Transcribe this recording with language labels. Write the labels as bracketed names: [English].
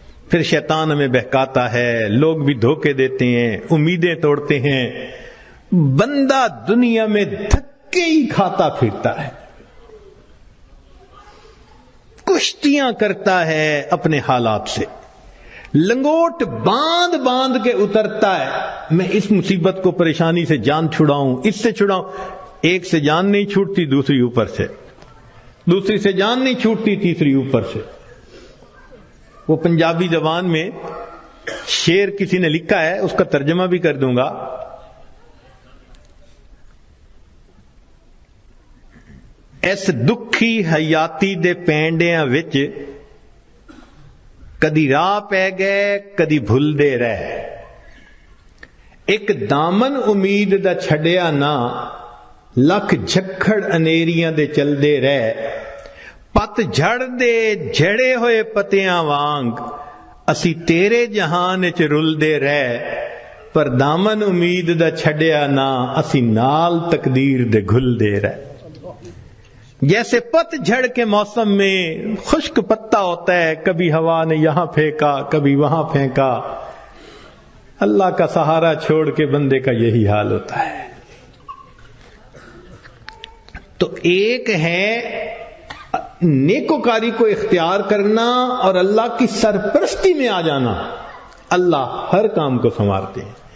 [Urdu] پھر شیطان ہمیں بہکاتا ہے, لوگ بھی دھوکے دیتے ہیں, امیدیں توڑتے ہیں, بندہ دنیا میں دھکے ہی کھاتا پھرتا ہے, کشتیاں کرتا ہے اپنے حالات سے, لنگوٹ باندھ باندھ کے اترتا ہے, میں اس مصیبت کو پریشانی سے جان چھڑاؤں, اس سے چھڑاؤں. ایک سے جان نہیں چھوٹتی, دوسری اوپر سے, دوسری سے جان نہیں چھوٹتی, تیسری اوپر سے. وہ پنجابی زبان میں شعر کسی نے لکھا ہے, اس کا ترجمہ بھی کر دوں گا. [Punjabi] اس دکھی حیاتی دے پینڈیاں وچ کدی راہ پہ گئے کدی بھول دے رہے, ایک دامن امید دا چھڑیا نہ, لکھ جھکڑ انیریاں دے چل دے رہے. پت جھڑ دے جھڑے ہوئے پتیاں وانگ, اسی تیرے جہان وچ رل دے رہے, پر دامن امید دا چھڑیا نہ, اسی نال تقدیر دے گھل دے رہے. [Urdu] جیسے پت جھڑ کے موسم میں خشک پتا ہوتا ہے, کبھی ہوا نے یہاں پھینکا کبھی وہاں پھینکا, اللہ کا سہارا چھوڑ کے بندے کا یہی حال ہوتا ہے. تو ایک ہے نیکوکاری کو اختیار کرنا اور اللہ کی سرپرستی میں آ جانا, اللہ ہر کام کو سنوارتے ہیں.